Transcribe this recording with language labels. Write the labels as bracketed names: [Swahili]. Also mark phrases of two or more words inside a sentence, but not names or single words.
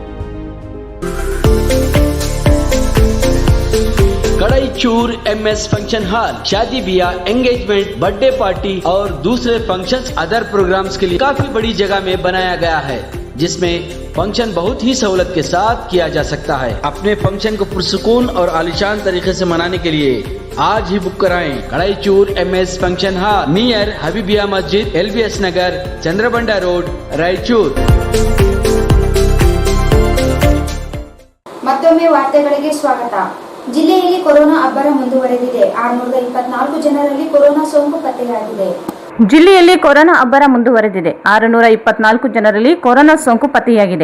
[Hindi] कड़ाईचूर MS फंक्शन हॉल शादी ब्याह, एंगेजमेंट, [English] birthday party [Hindi] और दूसरे फंक्शंस [English] other programs [Hindi] के लिए काफी बड़ी जगह में बनाया गया है, जिसमें फंक्शन बहुत ही सहूलत के साथ किया जा सकता है। अपने फंक्शन को पुरसुकून और आलिशान तरीके से मनाने के लिए आज ही बुक कराएं। कड़ाईचूर MS फंक्शन हॉल, नियर हबीबिया मस्जिद, LBS नगर, चंद्रबंडा रोड, रायचूर। [Kannada] ಮತ್ತೊಮ್ಮೆ ವಾರ್ತೆಗಳಿಗೆ ಸ್ವಾಗತ. ಜಿಲ್ಲೆಯಲ್ಲಿ ಕೊರೋನಾ ಅಬ್ಬರ ಮುಂದುವರೆದಿದೆ. 624 ಜನರಲ್ಲಿ ಕೊರೋನಾ ಸೋಂಕು ಪತ್ತೆಯಾಗಿದೆ. ಜಿಲ್ಲೆಯಲ್ಲಿ ಕೊರೋನಾ ಅಬ್ಬರ ಮುಂದುವರೆದಿದೆ. 624 ಜನರಲ್ಲಿ ಕೊರೋನಾ ಸೋಂಕು ಪತ್ತೆಯಾಗಿದೆ.